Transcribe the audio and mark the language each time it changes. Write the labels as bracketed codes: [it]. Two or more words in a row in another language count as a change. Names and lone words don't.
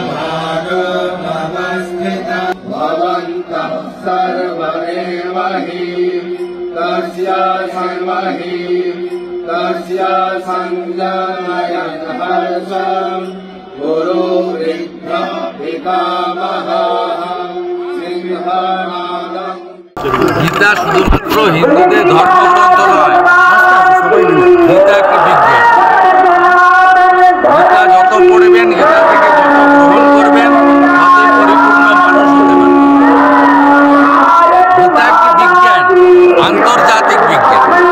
[sa] भागमवस्थितः भवन्तः सर्वमेव हि तस्य संजनयन् हर्षं गुरुवृद्ध पितामहः सिंहनादं। [bn] গীতা শুধুমাত্র হিন্দুদের ধর্মগ্রন্থ নয়, গীতা একটি বিজ্ঞান। গীতা যত পড়বেন, গীতা থেকে যত গ্রহণ করবেন, ততই পরিপূর্ণ মানুষ হতে পারবেন। গীতা একটি বিজ্ঞান, আন্তর্জাতিক বিজ্ঞান।